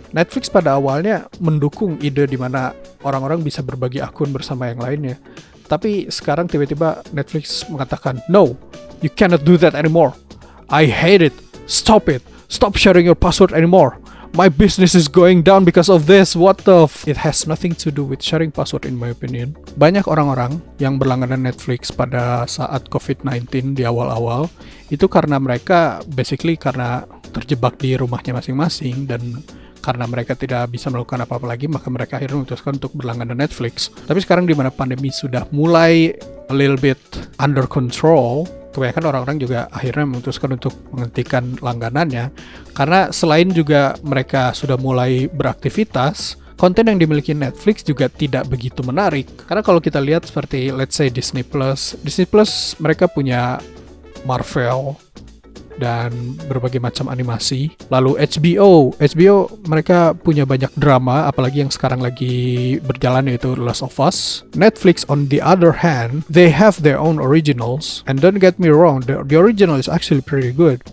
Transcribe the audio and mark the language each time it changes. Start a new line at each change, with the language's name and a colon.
Indonesian: Netflix pada awalnya mendukung ide di mana orang-orang bisa berbagi akun bersama yang lainnya, tapi sekarang tiba-tiba Netflix mengatakan,
English: "No, you cannot do that anymore. I hate it. Stop it. Stop sharing your password anymore. My business is going down because of this. What the It has nothing to do with sharing password in my opinion."
Indonesian: Banyak orang-orang yang berlangganan Netflix pada saat COVID-19 di awal-awal itu karena mereka karena terjebak di rumahnya masing-masing dan karena mereka tidak bisa melakukan apa-apa lagi, maka mereka akhirnya memutuskan untuk berlangganan Netflix. Tapi sekarang di mana pandemi sudah mulai
English: a little bit under control,
Indonesian: kebanyakan orang-orang juga akhirnya memutuskan untuk menghentikan langganannya karena selain juga mereka sudah mulai beraktivitas, konten yang dimiliki Netflix juga tidak begitu menarik. Karena kalau kita lihat seperti
English: let's say
Indonesian: Disney Plus mereka punya Marvel dan berbagai macam animasi. Lalu HBO mereka punya banyak drama, apalagi yang sekarang lagi berjalan yaitu The Last of Us.
English: Netflix on the other hand, they have their own originals, and don't get me wrong, the original is actually pretty good.